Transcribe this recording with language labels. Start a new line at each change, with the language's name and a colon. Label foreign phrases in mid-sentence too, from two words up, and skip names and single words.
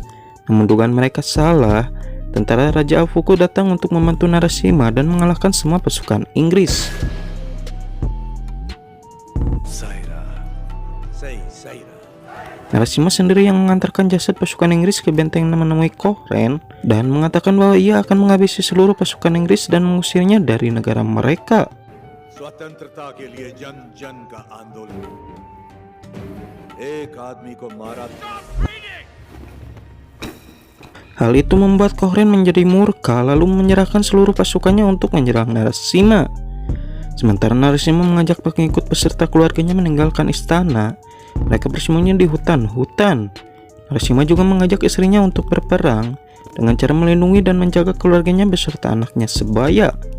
Indonesian: Namun dugaan mereka salah. Tentara Raja Apuku datang untuk membantu Narasimha dan mengalahkan semua pasukan Inggris. Narasimha sendiri yang mengantarkan jasad pasukan Inggris ke benteng menemui Cochrane dan mengatakan bahwa ia akan menghabisi seluruh pasukan Inggris dan mengusirnya dari negara mereka.
Hindi: स्वतंत्रता के लिए जन जन का आंदोलन, एक आदमी को मारा था।
Indonesian: Hal itu membuat Cochrane menjadi murka, lalu menyerahkan seluruh pasukannya untuk menyerang Narasimha. Sementara Narasimha mengajak pengikut peserta keluarganya meninggalkan istana. Mereka bersembunyi di hutan-hutan. Narasimha juga mengajak istrinya untuk berperang dengan cara melindungi dan menjaga keluarganya beserta anaknya sebaya.